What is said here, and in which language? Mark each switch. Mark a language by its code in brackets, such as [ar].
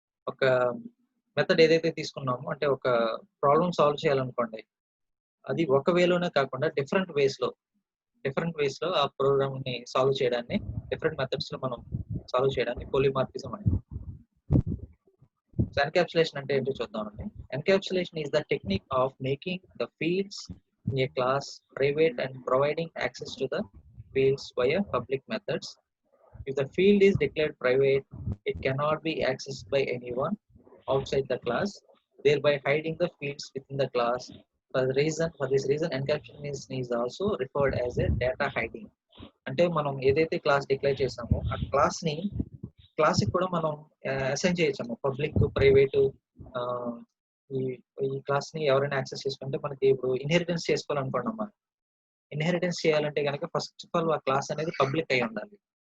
[te] ఒక మెథడ్ ఏదైతే తీసుకున్నామో, అంటే ఒక ప్రాబ్లమ్ సాల్వ్ చేయాలనుకోండి, అది ఒక వేలోనే కాకుండా డిఫరెంట్ వేస్ లో ఆ ప్రోగ్రామ్ ని సాల్వ్ చేయడాన్ని, డిఫరెంట్ మెథడ్స్ లో మనం సాల్వ్ చేయడాన్ని పోలిమార్ఫిజం అంటే. సో ఎన్క్యాప్సులేషన్ అంటే ఏంటో చూద్దామండి. [en] Encapsulation is the technique of making the fields in a class private and providing access to the fields via public methods. If the field is declared private, it cannot be accessed by anyone outside the class, thereby hiding the fields within the class. For this reason, encapsulation is also referred as a data hiding. [te] అంటే మనం ఏదైతే class declare చేసామో ఆ class కూడా మనం assign చేయొచ్చు, public, private. ఈ class ని ఎవరైనా యాక్సెస్ చేసుకుంటే, మనకి ఇప్పుడు ఇన్హెరిటెన్స్ చేసుకోవాలనుకోండి అమ్మా. ఇన్హెరిటెన్స్ చేయాలంటే కనుక ఫస్ట్ ఆఫ్ ఆల్ ఆ క్లాస్ అనేది పబ్లిక్ అయి ఉండాలి.